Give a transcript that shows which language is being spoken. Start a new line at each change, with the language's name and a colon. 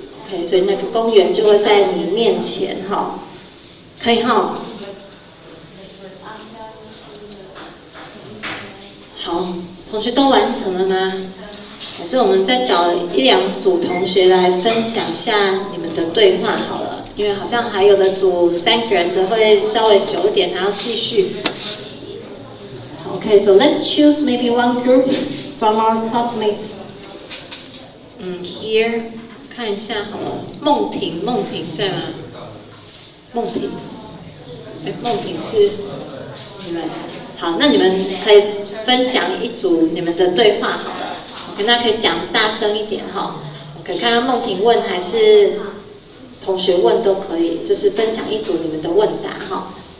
Chinese: Okay, 所以那个公园就会在你面前哈，可以哈。好，同学都完成了吗？还是我们再找1-2组同学来分享一下你们的对话好了，因为好像还有的组3个人的会稍微久一点，还要继续。
English: Okay, so let's choose maybe one group from our classmates.
Chinese: Here 看一下好了，梦婷在吗？梦婷是你们。好，那你们可以分享一组你们的对话好了。 OK， 那可以讲大声一点哈。OK， 看看梦婷问还是同学问都可以，就是分享一组你们的问答哈。